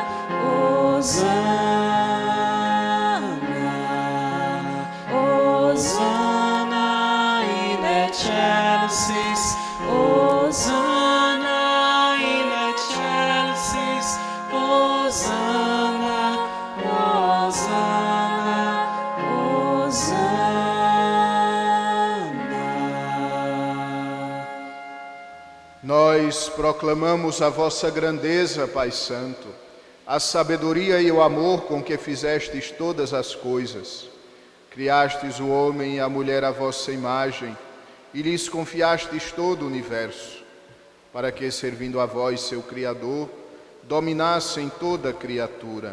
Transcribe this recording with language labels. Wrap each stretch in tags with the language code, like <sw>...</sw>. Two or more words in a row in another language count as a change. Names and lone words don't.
<la>Hosanna, Hosanna in excelsis, Hosanna in excelsis, Hosanna, Hosanna, Hosanna.</la> <pt>Nós proclamamos a vossa grandeza, Pai Santo, a sabedoria e o amor com que fizestes todas as coisas. Criastes o homem e a mulher à vossa imagem e lhes confiastes todo o universo, para que, servindo a vós, seu Criador, dominassem toda a criatura.</pt>